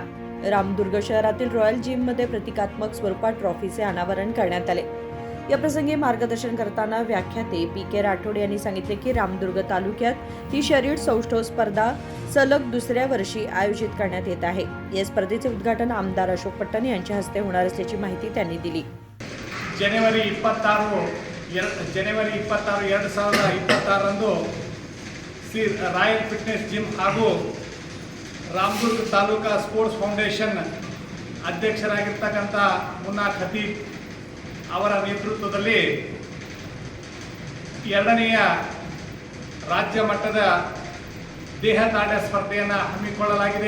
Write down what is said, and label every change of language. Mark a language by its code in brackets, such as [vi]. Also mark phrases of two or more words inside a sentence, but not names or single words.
[mr] रामदुर्ग शहरातील रॉयल जिममध्ये प्रतिकात्मक स्वरूपात ट्रॉफीचे अनावरण करण्यात आले। या प्रसंगी मार्गदर्शन करताना व्याख्याते पी.के. राठोड यांनी सांगितले की रामदुर्ग तालुक्यात ही शरीर सौष्ठव स्पर्धा सलग दुसऱ्या वर्षी आयोजित करण्यात येत आहे। या स्पर्धेचे उद्घाटन आमदार अशोक पट्टण यांच्या हस्ते होणार असल्याची माहिती त्यांनी दिली। [kn] ಜನವರಿ 2026 ರಂದು ಶ್ರೀ ರಾಯಲ್ ಫಿಟ್ನೆಸ್ ಜಿಮ್ ಹಾಗೂ ರಾಮದುರ್ಗ ತಾಲೂಕಾ ಸ್ಪೋರ್ಟ್ಸ್ ಫೌಂಡೇಶನ್ ಅಧ್ಯಕ್ಷರಾಗಿರ್ತಕ್ಕಂಥ ಮುನ್ನಾ ಖತೀಬ್ ಅವರ ನೇತೃತ್ವದಲ್ಲಿ ಎರಡನೆಯ ರಾಜ್ಯ ಮಟ್ಟದ ದೇಹದಾಢ್ಯ ಸ್ಪರ್ಧೆಯನ್ನು ಹಮ್ಮಿಕೊಳ್ಳಲಾಗಿದೆ।